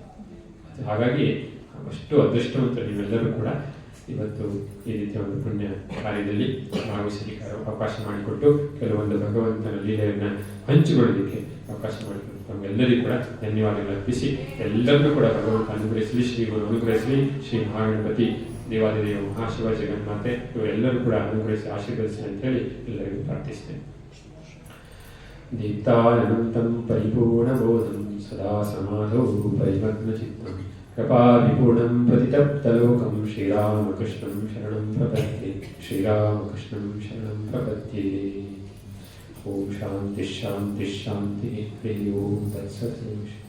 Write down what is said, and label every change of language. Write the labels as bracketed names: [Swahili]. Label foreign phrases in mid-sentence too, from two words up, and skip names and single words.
[Kannada] ಹಾಗಾಗಿ ಅಷ್ಟು ಅದೃಷ್ಟವಂತ ನೀವೆಲ್ಲರೂ ಕೂಡ ಇವತ್ತು ಈ ರೀತಿಯ ಒಂದು ಪುಣ್ಯ ಕಾರ್ಯದಲ್ಲಿ ಭಾಗವಹಿಸಲಿಕ್ಕೆ ಅವಕಾಶ ಮಾಡಿಕೊಟ್ಟು ಕೆಲವೊಂದು ಭಗವಂತನ ಲೀಲೆಯನ್ನು ಹಂಚಿಕೊಳ್ಳಲಿಕ್ಕೆ ಅವಕಾಶ ಮಾಡಿಕೊಟ್ಟು ನಮಗೆಲ್ಲರಿಗೂ ಕೂಡ ಧನ್ಯವಾದಗಳು ಅರ್ಪಿಸಿ, ಎಲ್ಲರಿಗೂ ಕೂಡ ಭಗವಂತ ಅನುಗ್ರಹಿಸಲಿ, ಶ್ರೀಗಳು ಅನುಗ್ರಹಿಸಲಿ, ಶ್ರೀ ಮಹಾಗಣಪತಿ ದೇವಾದಿದೇವ ಮಹಾಶಿವ ಜಗನ್ಮಾತೆ ಇವರೆಲ್ಲರೂ ಕೂಡ ಅನುಗ್ರಹಿಸಿ ಆಶೀರ್ವದಿಸಲಿ ಅಂತೇಳಿ ಎಲ್ಲರಿಗೂ ಪ್ರಾರ್ಥಿಸ್ತೇನೆ. [Sanskrit] ದೀಪ್ತಾನಂತಂ ಪರಿಪೂರ್ಣಬೋಧಂ ಸದಾ ಸಮಾಧೌ ಪರಿಮಗ್ನಚಿತ್ತಂ ಕೃಪಾವಿಪೂರ್ಣಂ ಪ್ರತಿತಪ್ತಲೋಕಂ ಶ್ರೀರಾಮಕೃಷ್ಣಂ ಶರಣಂ ಪ್ರಪದ್ಯೆ. ಶ್ರೀರಾಮಕೃಷ್ಣಂ ಶರಣಂ ಪ್ರಪದ್ಯೆ. ಓಂ ಶಾಂತಿ ಶಾಂತಿ ಶಾಂತಿ. ಹರಿ ಓಂ ತತ್ಸತ್.